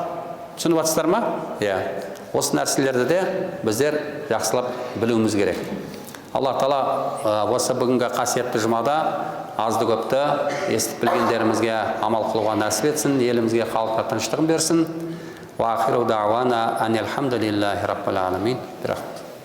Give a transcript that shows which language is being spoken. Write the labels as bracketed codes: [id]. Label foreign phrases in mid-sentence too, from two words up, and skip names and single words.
[kk] Түсініп жатсыздар ма? Осы нәрселерді де біздер жақсылап білуіміз керек. Аллах Тағала осы бүгінгі қасиетті жұмада азды көпті естіп білгендерімізге амал қылуға нәсіп етсін, елімізге халыққа тыныштығын берсін. [ar] وآخر دعوانا أن الحمد لله رب العالمين.